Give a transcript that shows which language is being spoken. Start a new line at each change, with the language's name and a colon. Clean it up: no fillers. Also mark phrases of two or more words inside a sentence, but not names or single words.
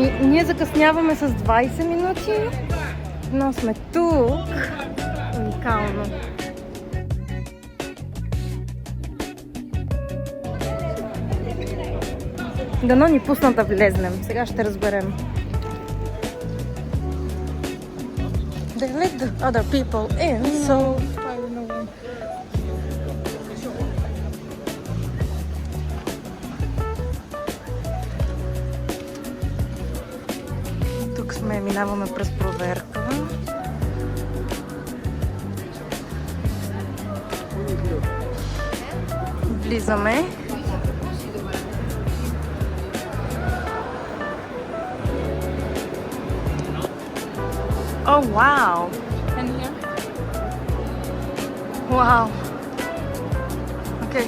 Bulgarian: Ние закъсняваме с 20 минути, но сме тук. Уникално. Дано ни пуснат да влезнем. Сега ще разберем.
English: They let the other people in, so I don't know.
Bulgarian: Тук сме, минаваме през проверка. Влизаме. Oh, wow!
English: And here? Wow! Окей.